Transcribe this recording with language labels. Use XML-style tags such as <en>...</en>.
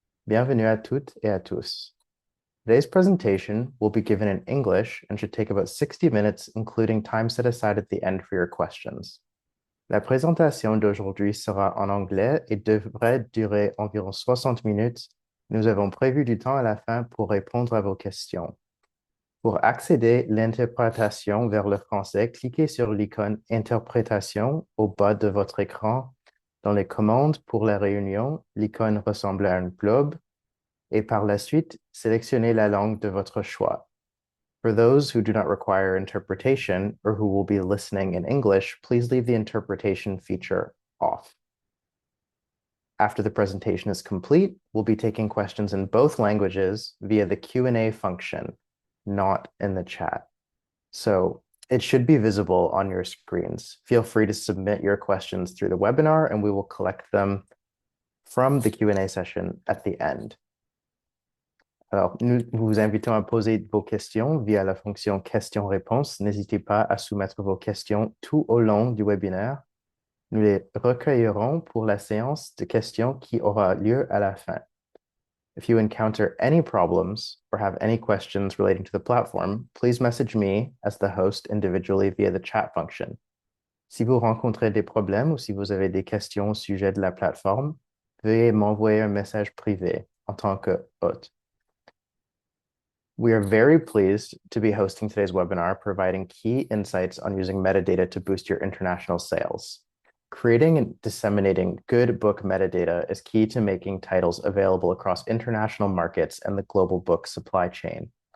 <fr>Bienvenue à toutes et à tous.</fr> <en>Today's presentation will be given in English and should take about 60 minutes, including time set aside at the end for your questions.</en> <fr>La présentation d'aujourd'hui sera en anglais et devrait durer environ 60 minutes. Nous avons prévu du temps à la fin pour répondre à vos questions. Pour accéder à l'interprétation vers le français, cliquez sur l'icône Interprétation au bas de votre écran. Dans les commandes pour la réunion, l'icône ressemble à un globe et par la suite, sélectionnez la langue de votre choix.</fr> <en>For those who do not require interpretation or who will be listening in English, please leave the interpretation feature off. After the presentation is complete, we'll be taking questions in both languages via the Q&A function, not in the chat. So it should be visible on your screens. Feel free to submit your questions through the webinar and we will collect them from the Q&A session at the end.</en> <fr>Alors, nous vous invitons à poser vos questions via la fonction questions-réponses. N'hésitez pas à soumettre vos questions tout au long du webinaire. Nous les recueillerons pour la séance de questions qui aura lieu à la fin.</fr> <en>If you encounter any problems or have any questions relating to the platform, please message me as the host individually via the chat function.</en> <fr>Si vous rencontrez des problèmes ou si vous avez des questions au sujet de la plateforme, veuillez m'envoyer un message privé en tant que hôte.</fr> <en>We are very pleased to be hosting today's webinar, providing key insights on using metadata to boost your international sales. Creating and disseminating good book metadata is key to making titles available across international markets and the global book supply chain.</en>